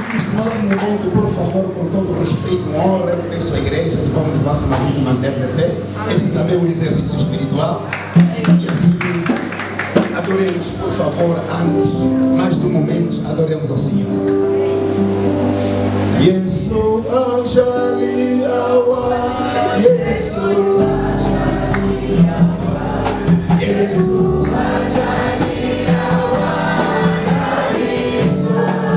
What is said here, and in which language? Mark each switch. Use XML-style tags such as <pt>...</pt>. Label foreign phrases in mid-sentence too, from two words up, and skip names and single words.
<pt>Nesse nosso momento, por favor, com todo respeito e honra, eu peço à igreja que vamos mais uma vez manter de pé. Esse também é um exercício espiritual. E assim, adoremos, por favor, antes, mais do momento, adoremos ao Senhor.</pt> <ln>Yesu ajali awa, Yesu ajali awa, Yesu ajali awa, kabisa.</ln>